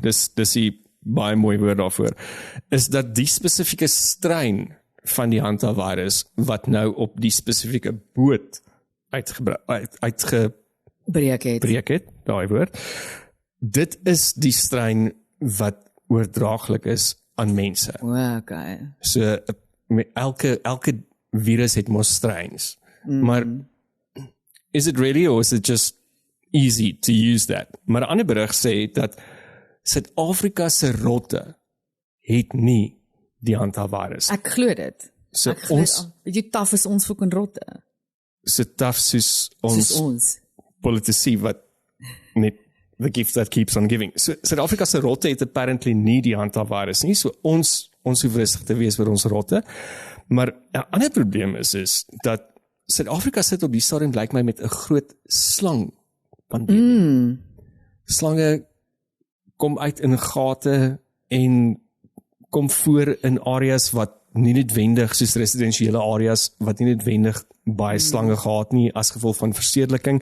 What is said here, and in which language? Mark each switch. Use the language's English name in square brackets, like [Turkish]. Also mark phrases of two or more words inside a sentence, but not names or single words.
[Afrikaans] Dis die baie mooi woord daarvoor. Is dat die spesifieke strain van die hantavirus wat nou op die spesifieke boot uitgebreek het, daai woord. Dit is die strain wat oordraaglik is aan mense. Okay. So elke virus het mos strains. [English] Maar is it really or is it just easy to use that? [Afrikaans] Maar 'n ander berig sê dat Suid-Afrika se rotte het nie die hantavirus. Ek glo dit. So weet jy taaf is ons fucking rotte. So taaf soos ons politici wat net [English] the gift that keeps on giving. [Afrikaans] So Suid-Afrika se rotte het apparently nie die hantavirus nie. So ons hoef rustig te wees vir ons rotte. Maar 'n ander probleem is dat Suid-Afrika sit op die stadium blyk my met 'n groot slang pandemie. Slange kom uit in gate en kom voor in areas wat nie noodwendig soos residensiële areas wat nie noodwendig baie slange gehad nie as gevolg van verstedeliking.